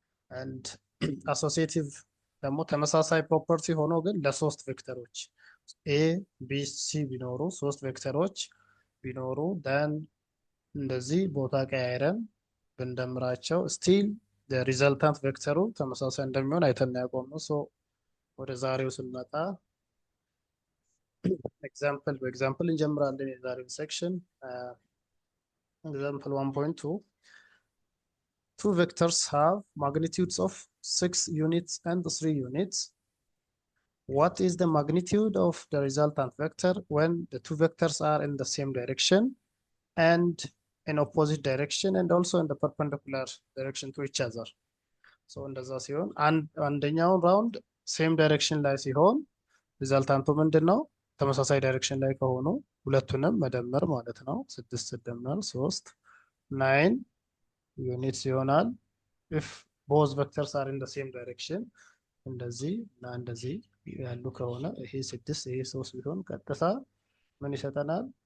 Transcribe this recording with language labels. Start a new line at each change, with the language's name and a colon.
Amharic: and associative ደግሞ ተመሳሳይ ፕሮፐርቲ ሆኖ ግን ለሶስት ቬክተሮች ኤ ቢ ሲ ቢኖሩ ሶስት ቬክተሮች ቢኖሩ then እንደዚህ ቦታ ቀያይረን ብንደምራቸው ስቲል ሪዘልታንት ቬክተሩ ተመሳሳይ እንደሚሆን አይተን ያቆም ነው። ሶ ወደ ዛሬው ስንመጣ በኤግዛምፕል እንጀምራለን። የዛሬው ሴክሽን ኤግዛምፕል 1.2
English: two vectors have magnitudes of 6 units and 3 units. What is the magnitude of the resultant vector when the two vectors are in the same direction and in opposite direction and also in the perpendicular direction to each other?
Amharic: So እንደዛ ሲሆን አንደኛውን ራውንድ ሴም ዳይሬክሽን ላይ ሲሆን ሪዛልታንቱ ምንድን ነው? ተመሳሳይ ዳይሬክሽን ላይ ከሆኑ ሁለቱንም መደመር ማለት ነው። 6 ሲደመር 3 9 ዩኒትስ ይሆናል።
English: if both vectors are in the same direction
Amharic: እንደዚህ እና እንደዚህ ያሉ ከሆነ ይሄ 6 ይሄ 3 ቢሆን ቀጥታ ምን ይሰጠናል?